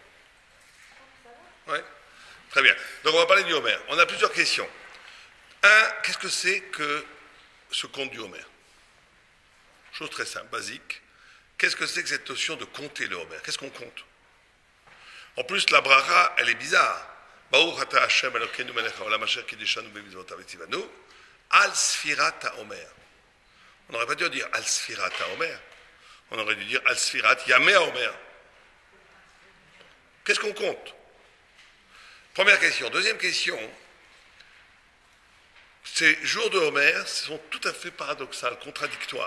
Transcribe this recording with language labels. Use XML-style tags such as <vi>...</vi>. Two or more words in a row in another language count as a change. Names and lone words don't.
<fr>Ouais. Très bien. Donc on va parler du Homer. On a plusieurs questions. Un, qu'est-ce que c'est que ce conte du Homer? Chose très simple, basique. Qu'est-ce que c'est que cette notion de compter le Homer? Qu'est-ce qu'on compte? En plus, la bracha, elle est bizarre.</fr> <he>ברוך אתה השם אלוקינו מלך העולם אשר קדשנו במצוותיו וצונו על ספירת העומר.</he> <fr>On n'aurait pas dû dire</fr> <he>על ספירת העומר.</he> <fr>On aurait dû dire</fr> <he>על ספירת ימי העומר.</he> <fr>Qu'est-ce qu'on compte? Première question. Deuxième question. Ces jours de Homer sont tout à fait paradoxales, contradictoires.</fr>